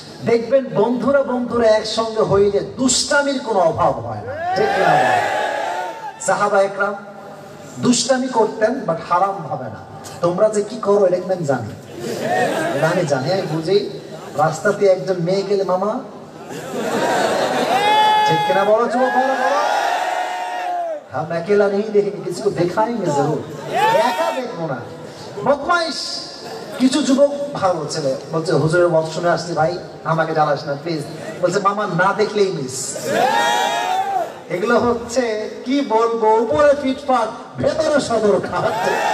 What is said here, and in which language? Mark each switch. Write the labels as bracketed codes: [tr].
[bn] দেখবেন বন্ধুরা বন্ধুরা একসঙ্গে হইলে দুষ্টামির কোনো অভাব হয় না, ঠিক না? সাহাবা একরাম দুষ্টামি করতেন, বাট হারাম ভাবে না। তোমরা যে কি করো এটা কিন্তু আমি জানি, আমি জানি, আমি বুঝি। রাস্তাতে একজন মেয়ে গেলে মামা, ঠিক কিনা বলো যুবক? [hi] हम अकेला नहीं देखेंगे, किसी को दिखाएंगे जरूर, [bn] একা দেখবো না। বদমাইশ কিছু যুবক ভালো ছেলে বলছে, হুজুরের ওয়াজ শুনে আসছি ভাই, আমাকে জ্বালাস না প্লিজ। বলছে মামা না দেখলেই মিস। এগুলো হচ্ছে কি বলবো, উপরে ফিটফাট, ভেতরে সদর খাচ্ছে।